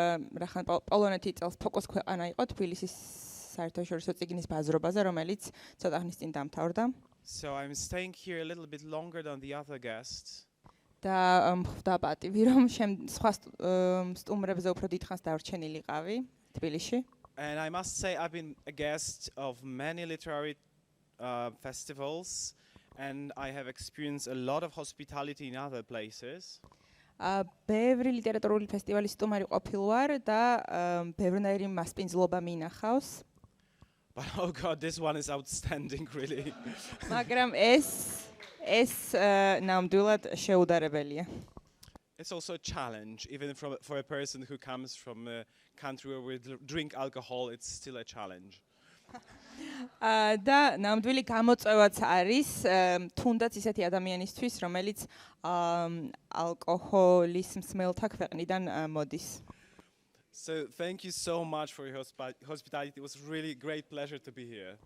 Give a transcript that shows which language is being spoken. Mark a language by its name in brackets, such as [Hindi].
[Georgian] რახან პოლონეთი წელს ფოკუს ქვეყანა იყო თბილისის საერთაშორისო წიგნის ბაზრობაზე, რომელიც ცოტა ხნის წინ დამთავრდა. [English] So I'm staying here a little bit longer than the other guests. [Georgian] და ხვდა პატივი, რომ სხვა სტუმრებზე უფრო დიდხანს დარჩენილიყავი თბილისში. [English] And I must say I've been a guest of many literary festivals, and I have experienced a lot of hospitality in other places. [Georgian] ბევრი ლიტერატურული ფესტივალის სტუმარი ყოფილ ვარ და ბევრნაირი მასპინძლობა მინახავს. [English] But oh God, this one is outstanding, really. [Georgian] მაგრამ ეს ნამდვილად შეუდარებელია. [English] It's also a challenge, even for a person who comes from a country where we drink alcohol, it's still a challenge. [Georgian] და ნამდვილი გამოწვევაც არის თუნდაც ისეთი ადამიანისთვის, რომელიც ალკოჰოლის მსმელთა ქვეყნიდან მოდის. [English] So thank you so much for your hospitality. It was really a great pleasure to be here.